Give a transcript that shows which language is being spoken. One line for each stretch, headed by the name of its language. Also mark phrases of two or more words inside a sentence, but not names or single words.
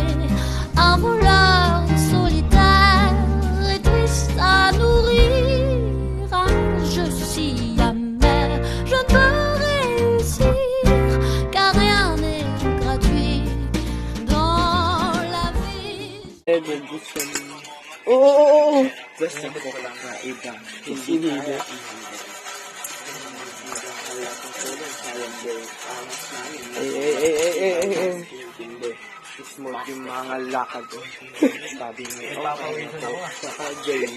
French: Un voleur solitaire et triste à nourrir. Un jeu si amer, je ne peux réussir, car rien n'est gratuit dans la vie.
Filipino: Oo. Basta ko lang na iba. Hindi. Eh. Smooth yung mga lakad ko. Sabi mo, papawisan ako. Saka JD.